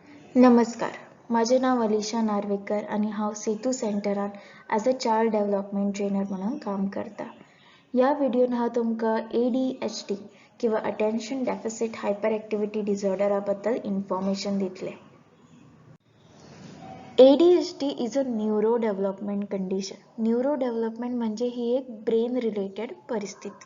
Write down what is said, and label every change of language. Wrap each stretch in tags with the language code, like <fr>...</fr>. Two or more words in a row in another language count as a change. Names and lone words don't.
<kok>नमस्कार, माझे नाव अलिशा नार्वेकर आणि हांव सेतू सेंटरान</kok> <en>as a child development trainer</en> <kok>म्हणून काम करता. या व्हिडिओन हांव तुमकां ADHD किंवा</kok> <en>attention deficit hyperactivity disorder</en> <kok>बद्दल इन्फॉर्मेशन दितले.</kok> <en>ADHD is a neuro development condition. neuro development</en> <mr>म्हणजे ही एक</mr> <en>brain related</en> <mr>परिस्थिती.</mr>